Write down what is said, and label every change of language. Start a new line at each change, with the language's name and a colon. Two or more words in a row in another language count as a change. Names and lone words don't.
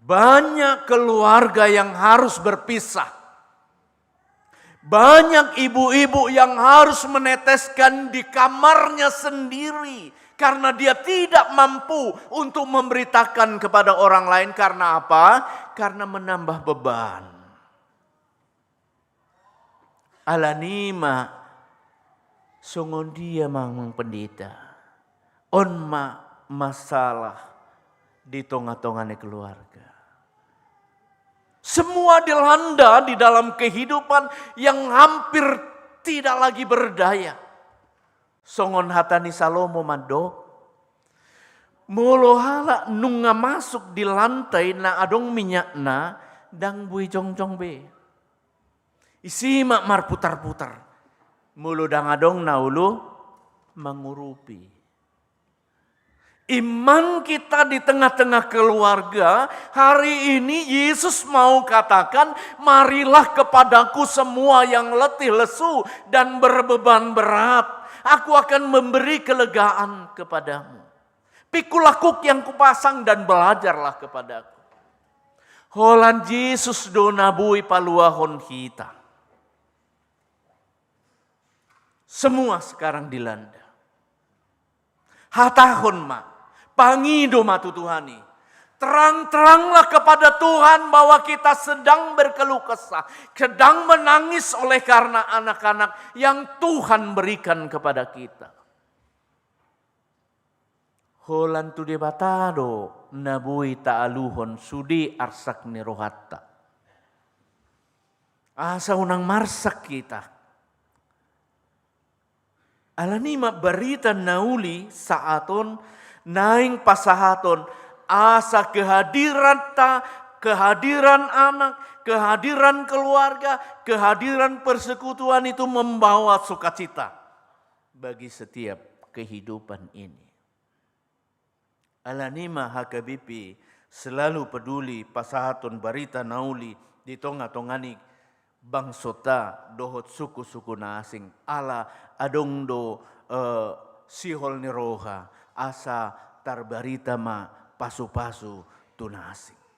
Indonesian: Banyak keluarga yang harus berpisah. Banyak ibu-ibu yang harus meneteskan di kamarnya sendiri. Karena dia tidak mampu untuk memberitakan kepada orang lain. Karena apa? Karena menambah beban.
Batak Toba: Alanima songon dia mang pendeta.
Indonesian: Onma masalah di tengah-tengahnya keluarga. Semua dilanda di dalam kehidupan yang hampir tidak lagi berdaya.
Batak Toba: Songon hatani Salomo mado. Molo hala nunga masuk di lantai na adong minyakna dang bui jong-jong be. Isimak mar putar-putar. Mulu dang adong naulu mengurupi.
Indonesian: Iman kita di tengah-tengah keluarga, hari ini Yesus mau katakan, marilah kepadaku semua yang letih lesu dan berbeban berat. Aku akan memberi kelegaan kepadamu. Pikulah kuk yang kupasang dan belajarlah kepadaku.
Batak Toba: Holan Yesus do nabui paluahon kita.
Indonesian: Semua sekarang dilanda.
Batak Toba: Hatahon ma, pangido matu Tuhani.
Indonesian: Terang-teranglah kepada Tuhan bahwa kita sedang berkeluh kesah. Sedang menangis oleh karena anak-anak yang Tuhan berikan kepada kita.
Batak Toba: Holan tu debatado nabui ta'aluhon sudi arsak ni rohatta. Asa unang marsak kita. Alanima berita nauli saaton naing pasahaton asa
Indonesian: kehadiran anak, kehadiran keluarga, kehadiran persekutuan itu membawa sukacita bagi setiap kehidupan ini.
Batak Toba: Alanima HKBP
Indonesian: selalu peduli
Batak Toba: pasahaton berita nauli di tonga-tongani bangsota dohot suku-suku na asing ala adong do sihol ni roha asa tarbarita ma pasu-pasu tuna asing.